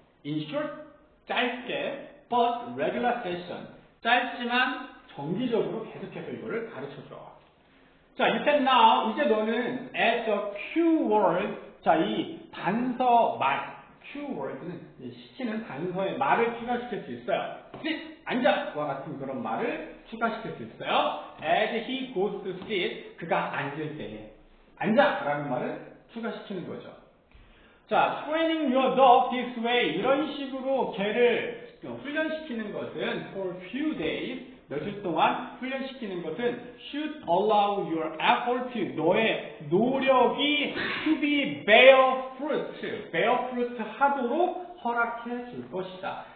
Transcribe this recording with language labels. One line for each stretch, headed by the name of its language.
English: in short,
Korean: 짧게,
English: but regular session,
Korean: 짧지만 정기적으로 계속해서 이거를 가르쳐줘. 자,
English: you can now,
Korean: 이제 너는
English: add the cue word,
Korean: 자, 이 단서 말,
English: cue word
Korean: 는 시키는 단서의 말을 추가시킬 수 있어요.
English: sit,
Korean: 앉아! 와 같은 그런 말을 추가시킬 수 있어요.
English: as he goes to sit,
Korean: 그가 앉을 때에 앉아! 라는 말을 추가시키는 거죠. 자,
English: training your dog this way,
Korean: 이런 식으로 개를 훈련시키는 것은
English: for few days,
Korean: 며칠 동안 훈련시키는 것은
English: should allow your effort,
Korean: 너의 노력이
English: to be bear fruit
Korean: 하도록 허락해 줄 것이다.